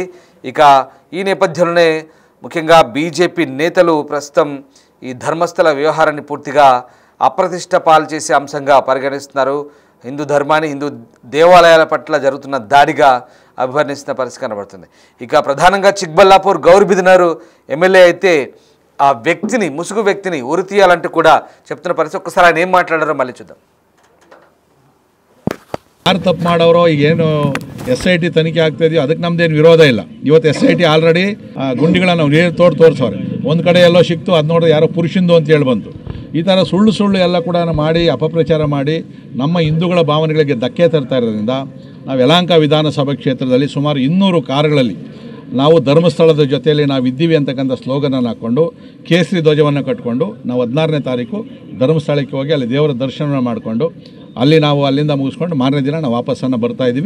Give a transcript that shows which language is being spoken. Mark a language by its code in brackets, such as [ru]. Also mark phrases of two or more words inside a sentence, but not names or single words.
[te] ఇక ఈ నేపథ్యంలోనే ముఖ్యంగా బీజేపీ నేతలు ప్రస్తుతం ఈ ధర్మస్థల వ్యవహారాన్ని పూర్తిగా అప్రతిష్ట పాలు చేసే అంశంగా పరిగణిస్తున్నారు. హిందూ ధర్మాన్ని, హిందూ దేవాలయాల పట్ల జరుగుతున్న దాడిగా అభివర్ణిస్తున్న పరిస్థితి కనబడుతుంది. ఇక ప్రధానంగా చిక్బల్లాపూర్ గౌరబిదనూరు ఎమ్మెల్యే అయితే ఆ వ్యక్తిని, ముసుగు వ్యక్తిని ఉరి తీయాలంటూ కూడా చెప్తున్న పరిస్థితి. ఒక్కసారి ఆయన ఏం మాట్లాడారో మళ్ళీ చూద్దాం. [kn] ಯಾರು ತಪ್ಪು ಮಾಡೋರೋ ಈಗೇನು SIT ತನಿಖೆ ಆಗ್ತಾಯಿದೆಯೋ ಅದಕ್ಕೆ ನಮ್ದೇನು ವಿರೋಧ ಇಲ್ಲ. ಇವತ್ತು SIT ಆಲ್ರೆಡಿ ಗುಂಡಿಗಳನ್ನ ನಾವು ನೀರು ತೋರಿಸೋರೆ. ಒಂದು ಕಡೆ ಎಲ್ಲೋ ಸಿಕ್ತು, ಅದು ನೋಡಿದ್ರೆ ಯಾರೋ ಪುರುಷಂದು ಅಂತ ಹೇಳಿ ಬಂತು. ಈ ಥರ ಸುಳ್ಳು ಎಲ್ಲ ಕೂಡ ಮಾಡಿ ಅಪಪ್ರಚಾರ ಮಾಡಿ ನಮ್ಮ ಹಿಂದೂಗಳ ಭಾವನೆಗಳಿಗೆ ಧಕ್ಕೆ ತರ್ತಾ ಇರೋದ್ರಿಂದ ನಾವು ಯಲಹಂಕ ವಿಧಾನಸಭಾ ಕ್ಷೇತ್ರದಲ್ಲಿ ಸುಮಾರು 200 ಕಾರುಗಳಲ್ಲಿ ನಾವು ಧರ್ಮಸ್ಥಳದ ಜೊತೆಯಲ್ಲಿ ನಾವು ಇದ್ದೀವಿ ಅಂತಕ್ಕಂಥ ಸ್ಲೋಗನನ್ನು ಹಾಕ್ಕೊಂಡು ಕೇಸರಿ ಧ್ವಜವನ್ನು ಕಟ್ಕೊಂಡು ನಾವು 16ನೇ ತಾರೀಕು ಧರ್ಮಸ್ಥಳಕ್ಕೆ ಹೋಗಿ ಅಲ್ಲಿ ದೇವರ ದರ್ಶನ ಮಾಡಿಕೊಂಡು ಅಲ್ಲಿ ನಾವು ಅಲ್ಲಿಂದ ಮುಗಿಸ್ಕೊಂಡು ಮಾರನೇ ದಿನ ನಾವು ವಾಪಸ್ಸನ್ನು ಬರ್ತಾ ಇದ್ದೀವಿ.